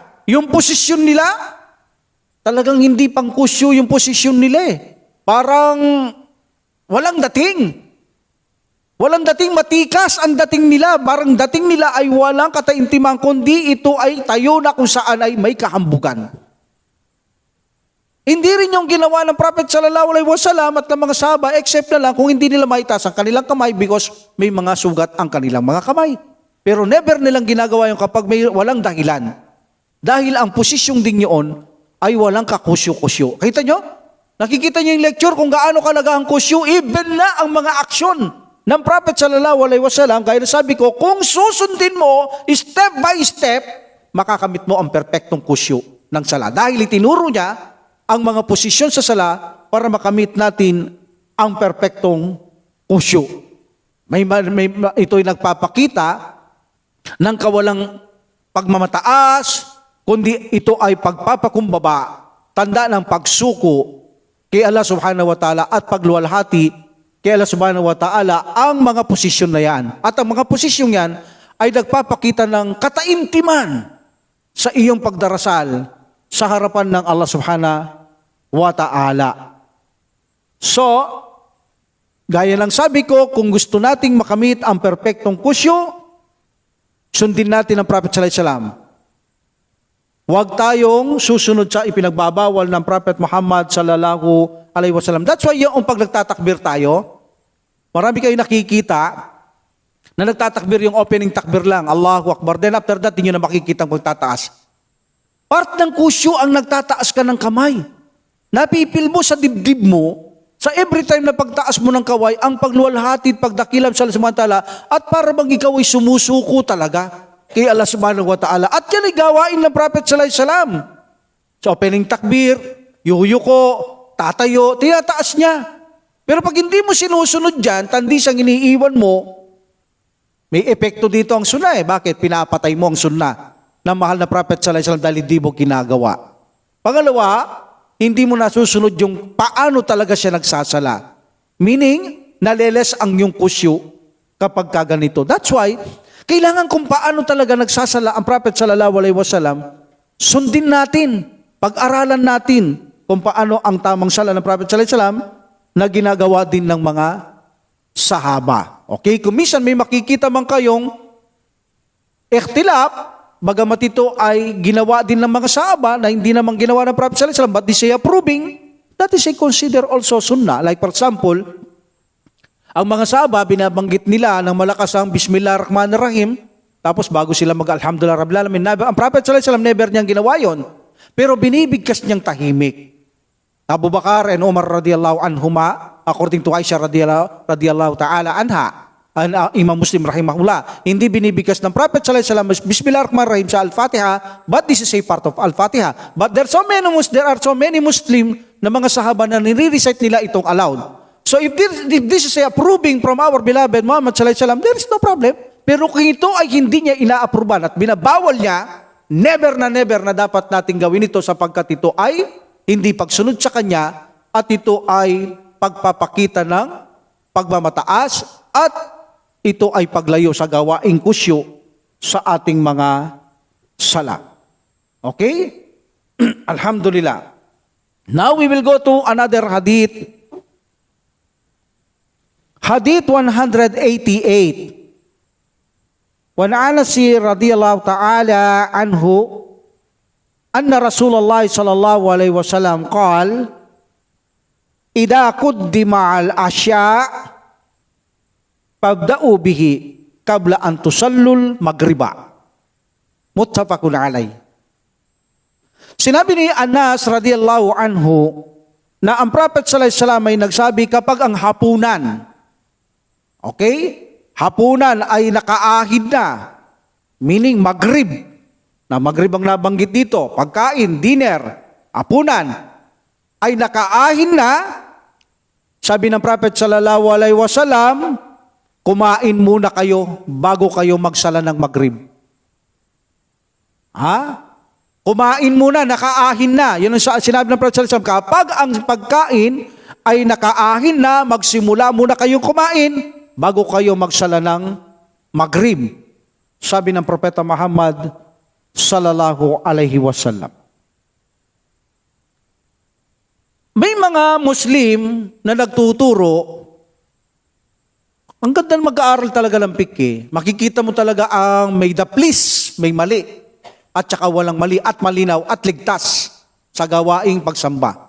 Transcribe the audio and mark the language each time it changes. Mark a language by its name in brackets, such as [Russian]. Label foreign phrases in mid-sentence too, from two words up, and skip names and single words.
[Filipino] Yung posisyon nila, talagang hindi pang kusyo yung posisyon nila eh. Parang walang dating. Walang dating, matikas ang dating nila. Parang dating nila ay walang kataimtiman, kundi ito ay tayo na kung saan ay may kahambugan. Hindi rin yung ginawa ng Prophet [Arabic] صلى الله عليه وسلم [Filipino] at ng mga sahaba, except na lang kung hindi nila maitaas ang kanilang kamay because may mga sugat ang kanilang mga kamay. Pero never nilang ginagawa yung kapag may walang dahilan. Dahil ang posisyong din yun ay walang kakusyo-kusyo. Kita nyo? Nakikita nyo yung lecture kung gaano kalaga ang kusyo, even na ang mga aksyon ng Prophet [Arabic] صلى الله عليه وسلم. [Filipino] Kaya sabi ko, kung susundin mo [English] step by step, [Filipino] makakamit mo ang perpektong kusyo ng sala. Dahil itinuro niya ang mga posisyon sa sala para makamit natin ang perpektong kusyo. Ito'y nagpapakita ng kawalang pagmamataas, kundi ito ay pagpapakumbaba, tanda ng pagsuko kay Allah [Arabic] سبحانه وتعالى [Filipino] at pagluwalhati kay Allah [Arabic] سبحانه وتعالى [Filipino] ang mga posisyon na yan. At ang mga posisyon yan ay nagpapakita ng kataimtiman sa iyong pagdarasal sa harapan ng Allah [Arabic] سبحانه وتعالى. [Filipino] So, gaya lang sabi ko, kung gusto nating makamit ang perpektong kusyo, sundin natin ang Prophet [Arabic] صلى الله عليه وسلم. [Filipino] Huwag tayong susunod sa ipinagbabawal ng Prophet Muhammad [Arabic] صلى الله عليه وسلم. [English] That's why [Filipino] yung pag nagtatakbir tayo, marami kayo nakikita na nagtatakbir yung [English] opening takbir [Filipino] lang, [Arabic] الله أكبر. [English] Then after that, [Filipino] hindi nyo na makikita ang pagtataas. Part ng kusyo ang nagtataas ka ng kamay. Napipil mo sa dibdib mo, sa [English] every time [Filipino] na pagtaas mo ng kaway, ang pagluwalhati, pagdakilam sa Allah [Arabic] سبحانه وتعالى, [Filipino] at para bang ikaw ay sumusuko talaga kay Allah [Arabic] سبحانه وتعالى. [Filipino] At yan ay gawain ng Prophet [Arabic] صلى الله عليه وسلم. [Filipino] Sa [English] opening takbir, [Filipino] yuko, tatayo, tinataas niya. Pero pag hindi mo sinusunod dyan, tandi siyang iniiwan mo, may epekto dito ang sunna eh. Bakit? Pinapatay mo ang sunna ng mahal na Prophet [Arabic] صلى الله عليه وسلم [Filipino] dahil hindi mo ginagawa. Pangalawa, hindi mo nasusunod yung paano talaga siya nagsasala. Meaning, naleles ang yung kusyo kapag kaganito. [English] That's why, [Filipino] kailangan kung paano talaga nagsasala ang Prophet [Arabic] صلى الله عليه وسلم, [Filipino] sundin natin, pag-aralan natin kung paano ang tamang sala ng Prophet [Arabic] صلى الله عليه وسلم [Filipino] na ginagawa din ng mga sahaba. Okay? Kung minsan may makikita man kayong ikhtilaf, bagamat ito ay ginawa din ng mga sahaba na hindi naman ginawa ng Prophet [Arabic] صلى الله عليه وسلم, [English] but they say approving, that is a consider also sunnah. Like for example, [Filipino] ang mga sahaba, binabanggit nila ng malakas ang Bismillahirrahmanirrahim, tapos bago sila mag- [Arabic] الحمد لله رب العالمين. [Filipino] Ang Prophet [Arabic] صلى الله عليه وسلم [Filipino] never niyang ginawa yon, pero binibigkas niyang tahimik. [Arabic] Abu Bakar and Umar رضي الله عنهما, [English] according to [Arabic] Aisha رضي الله تعالى عنها, Imam Muslim rahimahullah, [Filipino] hindi binibigkas ng Prophet [Arabic] صلى الله عليه وسلم [Filipino] Bismillahirrahmanirrahim sa Al-Fatiha, [English] but this is a part of Al-Fatiha. But there are so many Muslim [Filipino] na mga sahaba na nire-recite nila itong aloud. [English] So if this is a approving from our beloved Muhammad [Arabic] صلى الله عليه وسلم, [English] there is no problem. [Filipino] Pero kung ito ay hindi niya ina-approvean at binabawal niya, never na dapat nating gawin ito sapagkat ito ay hindi pagsunod sa kanya at ito ay pagpapakita ng pagmamataas at ito ay paglayo sa gawaing kusyo sa ating mga sala. Okay? Alhamdulillah. [English] Now we will go to another hadith. Hadith 188. [Arabic] وعن أنس رضي الله تعالى عنه أن رسول الله صلى الله عليه وسلم قال إذا قدم العشاء فابدءوا به قبل أن تصلوا المغرب. متفق عليه. [Filipino] Sinabi ni Anas [Arabic] رضي الله عنه [Filipino] na ang Prophet [Arabic] صلى الله عليه وسلم [Filipino] ay nagsabi kapag ang hapunan, okay? Hapunan ay nakaahid na, meaning maghrib. Na maghrib ang nabanggit dito, pagkain, dinner, hapunan, ay nakaahin na, sabi ng Prophet [Arabic] صلى الله عليه وسلم, [Filipino] kumain muna kayo bago kayo magsala ng maghrib. Ha? Kumain muna, nakaahin na. Yun ang sinabi ng Prophet [Arabic] صلى الله عليه وسلم, [Filipino] kapag ang pagkain ay nakaahin na, magsimula muna kayong kumain bago kayo magsala ng Maghrib. Sabi ng Propeta Muhammad [Arabic] صلى الله عليه وسلم. [Filipino] May mga Muslim na nagtuturo, ang ganda mag-aaral talaga ng piki. Makikita mo talaga ang may daplis, may mali, at saka walang mali, at malinaw, at ligtas sa gawaing pagsamba.